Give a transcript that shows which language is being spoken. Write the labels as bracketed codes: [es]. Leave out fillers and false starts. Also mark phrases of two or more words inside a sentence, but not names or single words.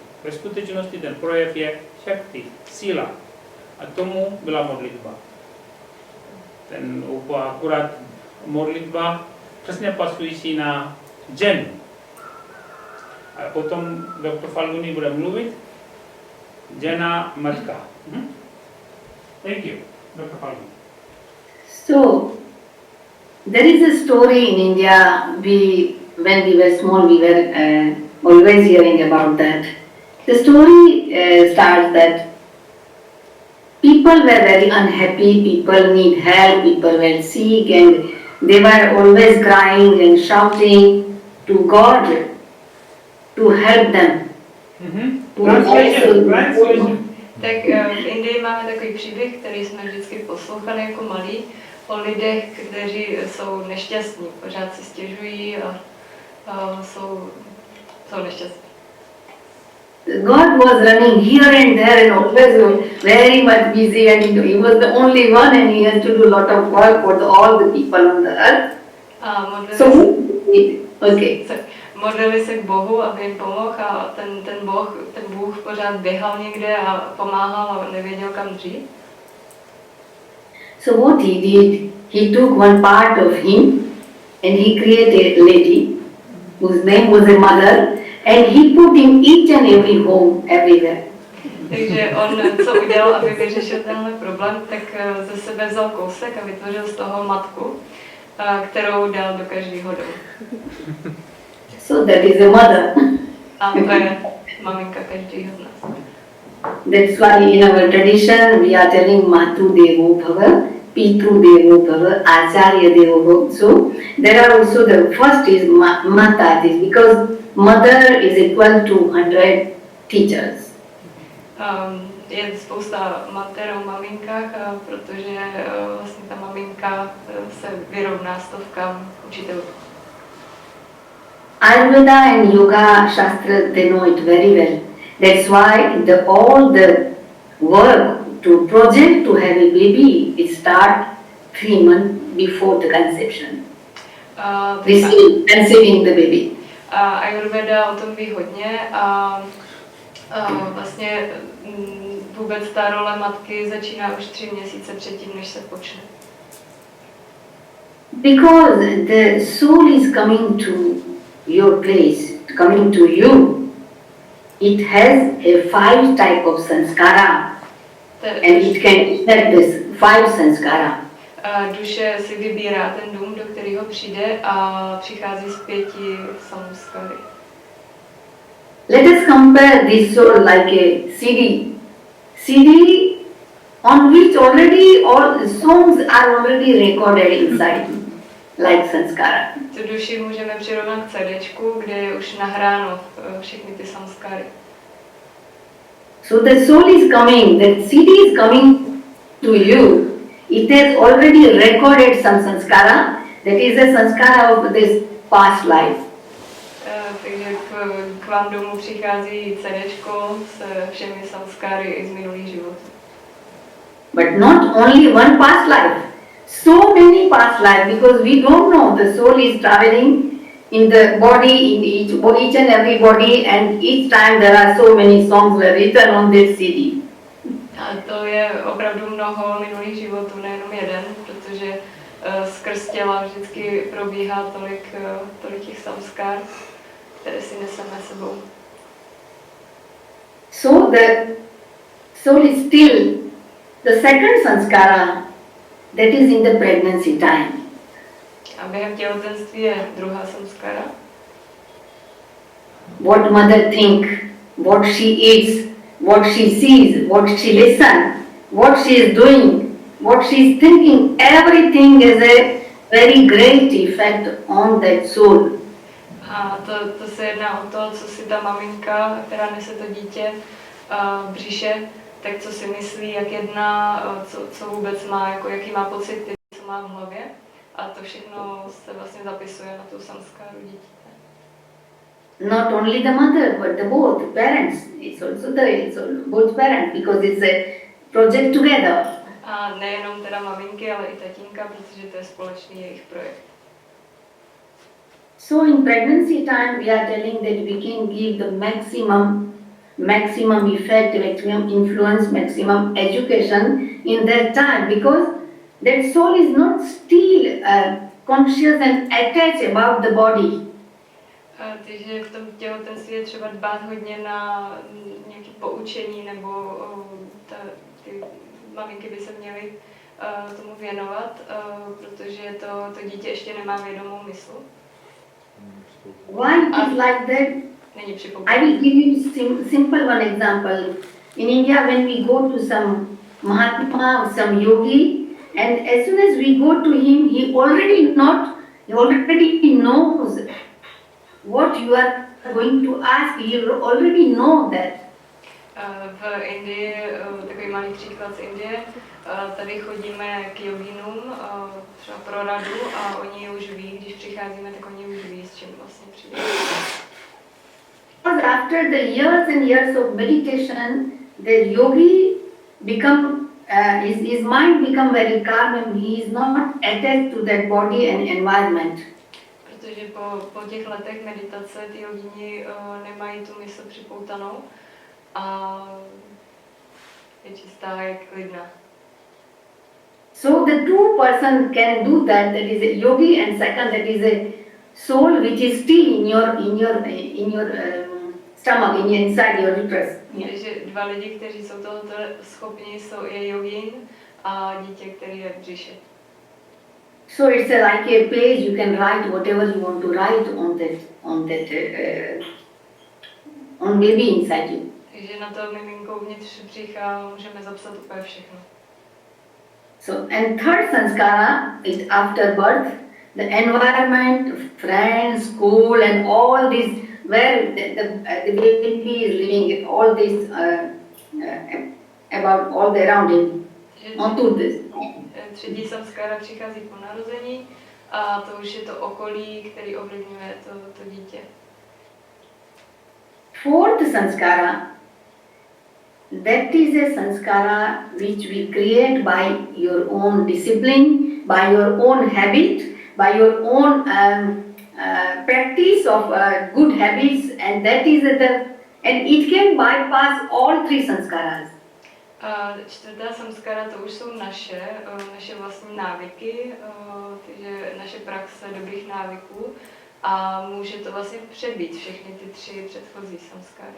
[cs] Ve skutečnosti ten projev je šakti, síla. A tomu byla modlitba. Ten akurát modlitba přesně pasující na ženu. A potom doktor Falguni bude mluvit. Žena, matka. [en] Thank you, Dr. Falguni. So, there is a story in India, when we were small, we were always hearing about that. The story starts that people were very unhappy, people need help, people were sick, and they were always crying and shouting to God to help them. Translation. [cs] Tak v Indii máme takový příběh, který jsme vždycky poslouchali jako malí, o lidech, kteří jsou nešťastní, pořád si stěžují a jsou nešťastní. [en] God was running here and there and always very much busy, and he was the only one, and he has to do a lot of work for all the people on the earth. [cs] A [en] So, okay. [cs] modlili se k Bohu, aby jim pomohl a ten Bůh pořád běhal někde a pomáhal a nevěděl kam dřít. [en] So what he did, he took one part of him and he created a lady whose name was a mother and he put in each and every home everywhere. [cs] Takže on, co udělal, aby vyřešil tenhle problém, tak ze sebe vzal kousek a vytvořil z toho matku, kterou dal do každého domu. [en] So that is a mother. [cs] A to je maminka každého z nás. [en] That's why in our tradition we are telling [sa] मातृ देवो भव, पितृ देवो भव, आचार्य देवो भव. [en] So there are also the first is Mata, because mother is equal to 100 teachers. [cs] Je spousta mater o maminkách, protože vlastně ta maminka se vyrovná stovkám učitelů. [en] Ayurveda and Yoga Shastra, they know it very well. That's why all the work to project to have a baby, it start 3 months before the conception. Conceiving the baby. [cs] Ayurveda o tom ví hodně a vlastně vůbec ta role matky začíná už 3 měsíce předtím, než se počne. [en] Because the soul is coming to your place, coming to you, it has a 5 type of sanskara and it can affect this 5 sanskara. [cs] Duše si vybírá ten dům, do kterého přijde a přichází z 5 samskary. [en] Let us compare this soul like a CD. CD on which already all songs are already recorded inside, like sanskara. [cs] Tu duši můžeme přirovnat k CDčku, kde je už nahráno všechny ty samskary. [en] So the soul is coming, the CD is coming to you. It has already recorded some sanskara, that is a sanskara of this past life. [cs] Takže k vám domů přichází CDčko s všemi samskary i z minulých životů. [en] But not only one past life, so many past life, because we don't know the soul is traveling in the body, in each and every body, and each time there are so many songs were written on this CD. [cs] A to je opravdu mnoho minulých životů, nejenom jeden, protože skrz těla vždycky probíhá tolik těch samskár, které si neseme sebou. [en] So the soul is still the second sanskara, that is in the pregnancy time. [cs] A během těhotenství je druhá samskara. [en] What mother think, what she eats, what she sees, what she listens, what she is doing, what she is thinking, everything is a very great effect on that soul. [cs] A to se jedná o to, co si ta maminka, která nese to dítě v břiše, tak co si myslí, jak jedná, co vůbec má, jako jaký má pocity, co má v hlavě. A to všechno se vlastně zapisuje na tu samskáru dítěte. [en] Not only the mother, but the both parents. It's also both parents, because it's a project together. [cs] A nejenom teda maminky, ale i tatínka, protože to je společný jejich projekt. [en] So in pregnancy time, we are telling that we can give the maximum effect, maximum influence, maximum education in that time, because that soul is not still conscious and attached about the body. [cs] Takže v tom těhotenství je třeba dbát hodně na nějaké poučení, nebo ty maminky by se měly tomu věnovat, protože to dítě ještě nemá vědomou mysl. [en] Why it is like that? I will give you simple one example. In India, when we go to some Mahatma or some yogi, and as soon as we go to him, he already knows what you are going to ask. He already know that. [cs] V Indii, takový malý příklad z Indie, tady chodíme k joginům třeba pro radu a oni už ví, když přicházíme, tak oni už ví, s čím vlastně přijde. [en] After the years and years of meditation, the yogi become, his mind become very calm and he is not attached to that body and environment. [cs] protože po těch letech meditace ty jogíni nemají tu mysl připoutanou a je čistá, je klidná. [en] So the two person can do that. That is a yogi, and second, that is a soul which is still in your stomach, inside your uterus. [cs] Takže dva lidi, kteří jsou tohoto schopni, je jogín a dítě, který je v břiše. [en] So it's like a page you can write whatever you want to write on baby inside you. [cs] Takže na to miminko uvnitř břicha můžeme zapsat úplně všechno. [en] So, and third sanskara is after birth, the environment, friends, school, and all this, where the baby is living, all this about all the around him. Not to this. [cs] Třetí samskára přichází po narození a to už je to okolí, který ovlivňuje to dítě. [en] Fourth sanskara, that is a sanskara which we create by your own discipline, by your own habit, by your own practice of good habits, and that is and it can bypass all three sanskaras. [cs] Čtvrtá samskara, to už jsou naše vlastní návyky, takže naše praxe dobrých návyků a může to vlastně přebít všechny ty tři předchozí samskary.